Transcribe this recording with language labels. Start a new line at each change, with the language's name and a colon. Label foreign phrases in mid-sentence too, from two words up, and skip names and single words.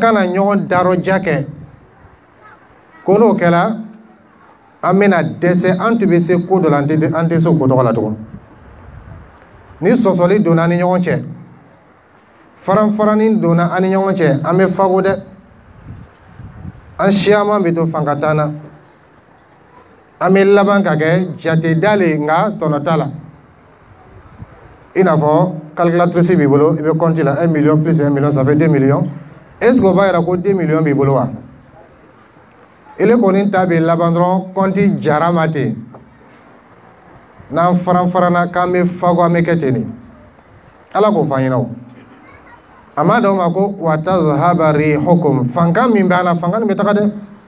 Bambara: kana ɲɔgɔn darɔja kɛ ko n'o kɛla an bɛna dɛsɛ an tun bɛ se ko dɔ la an tɛ se ko tɔgɔ la tugun ni sɔsɔli donna an ni ɲɔgɔn cɛ faran-faranin donna an ni ɲɔgɔn cɛ an bɛ fago dɛ an siyaman bɛ to fangataan na an bɛ laban ka kɛ jate dalen nka tɔnɔ t'a la i n'a fɔ calculatrice b'i bolo i bɛ compte la
French: 1 million plus 1 million ça fait 2 millions est-ce qu'on va
Bambara: yira ko 2 millions b'i bolo wa ele kɔni ta bɛ laban dɔrɔn compte jara ma ten n'an faran-faranna k'an bɛ fago an bɛ kɛ ten de ala k'o f'an ɲɛna o a ma d'aw ma ko
Arabic: وتذهب ريحكم
Bambara: fanga min bɛ an na fanga nin bɛ taga dɛ